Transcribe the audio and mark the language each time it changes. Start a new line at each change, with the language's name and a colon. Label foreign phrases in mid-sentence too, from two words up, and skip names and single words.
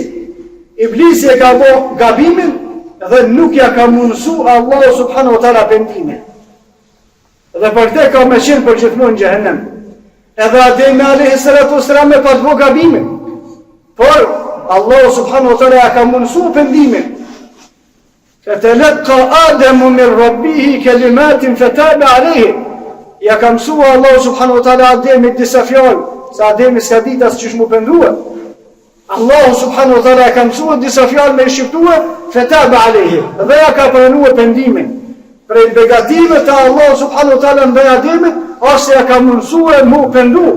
Albanian: Iblisi e ka bo gabimin dhe nuk ja ka mundësu Allahu
Arabic: سبحانه وتعالى
Albanian: pendimin. Dhe për këtë ka me qenë për gjithmonë në xhehenem. Edhe Ademi
Arabic: عليه الصلاة والسلام
Albanian: e pa të bo gabimin. Por Allahu
Arabic: سبحانه وتعالى
Albanian: ja ka mundësu pendimin.
Arabic: فتلقى آدم من ربه كلمات فتاب عليه.
Albanian: Ja ka mësua Allahu
Arabic: سبحانه وتعالى
Albanian: Ademit disa fjalë, se Ademi s'ka ditë as çish mu pendua. Allahu
Arabic: سبحانه وتعالى
Albanian: ka mësuar disa fjalë me shqiptuar,
Arabic: فتاب عليه.
Albanian: Dhe ja ka pranuar pendimin. Prej begative të Allahu
Arabic: سبحانه وتعالى
Albanian: ndaj Ademit, ose ja ka mësuar mu pendu.